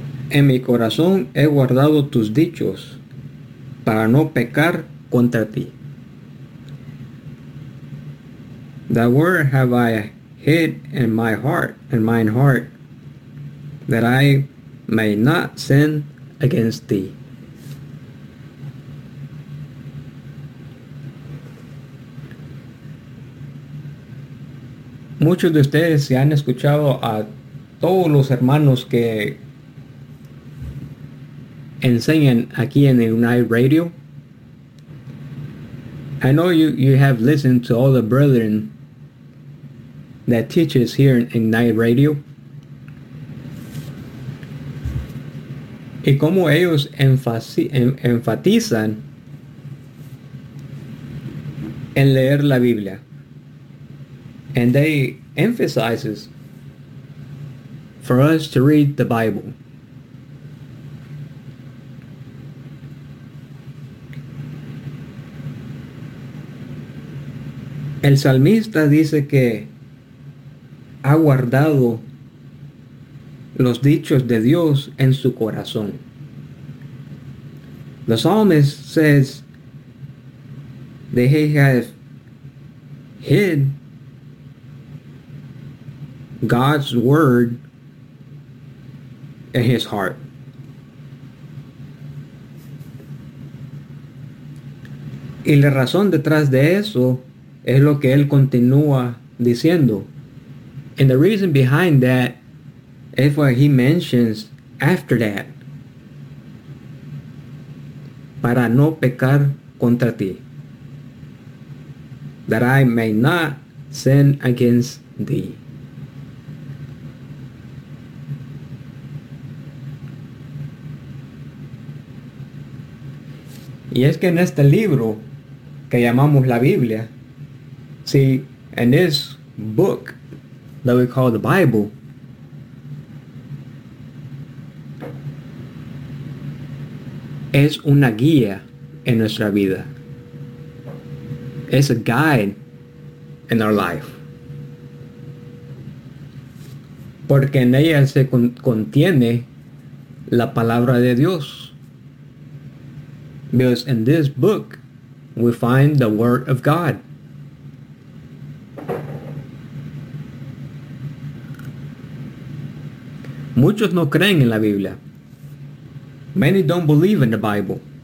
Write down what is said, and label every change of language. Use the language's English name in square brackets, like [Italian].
[Spanish] En mi corazón he guardado tus dichos para no pecar contra ti. [English] That word have I hid in my heart, that I may not sin against thee. [Spanish] Muchos de ustedes se han escuchado a todos los hermanos que enseñan aquí en Ignite Radio. [English] I know you have listened to all the brethren that teaches here in Ignite Radio. [Spanish] Y como ellos enfatizan en leer la Biblia. [English] And they emphasizes for us to read the Bible. [Spanish] El salmista dice que ha guardado los dichos de Dios en su corazón. [English] The psalmist says that he has hid God's word in his heart. [Spanish] Y la razón detrás de eso es lo que él continúa diciendo. [English] And the reason behind that is what he mentions after that. [Spanish] Para no pecar contra ti. [English] That I may not sin against thee. [Spanish] Y es que en este libro que llamamos la Biblia, [English] see, in this book that we call the Bible, [Spanish] es una guía en nuestra vida. [English] It's a guide in our life. [Spanish] Porque en ella se contiene la palabra de Dios. [English] Because in this book, we find the Word of God. [Spanish] Muchos no creen en la Biblia. [English] Many don't believe in the Bible.